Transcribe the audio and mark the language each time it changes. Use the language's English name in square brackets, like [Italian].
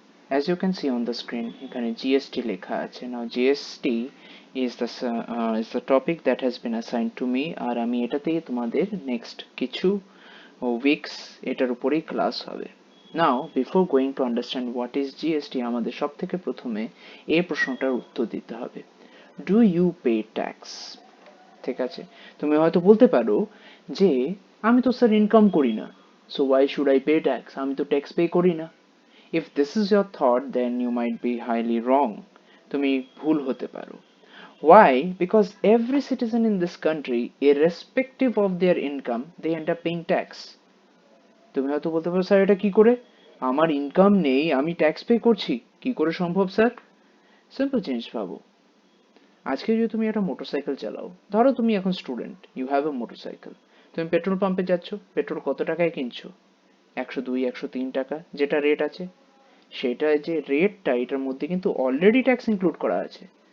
[English] As you can see on the screen, [Bangla] এখানে GST লেখা আছে. [English] Now GST is the topic that has been assigned to me, [Bangla] আর আমি এটাতেই তোমাদের next কিছু weeks এটার উপরেই ক্লাস হবে. [English] Now before going to understand what is GST, [Bangla] আমাদের সবথেকে প্রথমে এই প্রশ্নটার উত্তর দিতে হবে. [English] Do you pay tax? [Bangla] ঠিক আছে, তুমি হয়তো বলতে পারো যে আমি তো স্যার ইনকাম করি না, [English] so why should I pay tax? [Bangla] আমি তো ট্যাক্স পে করি না. [English] If this is your thought, then you might be highly wrong. [Bangla] তুমি ভুল হতে পারো. [English] Why? Because every citizen in this country, irrespective of their income, they end up paying tax. [Bangla] তুমি হয়তো বলতে পারো, স্যার এটা কি করে? আমার ইনকাম নেই, আমি ট্যাক্স পে করছি, কি করে সম্ভব স্যার? সিম্পল জিনিস ভাবো. আজকে যদি তুমি একটা মোটরসাইকেল চালাও, ধরো তুমি এখন student, [English] you have a motorcycle, [Bangla] তুমি পেট্রোল পাম্পে যাচ্ছ, পেট্রোল কত টাকায় কিনছো? 102, 103 টাকা যেটা রেট আছে. সেটা যে রেটটা, এটার মধ্যে কিন্তু অলরেডি ট্যাক্স ইনক্লুড করা আছে.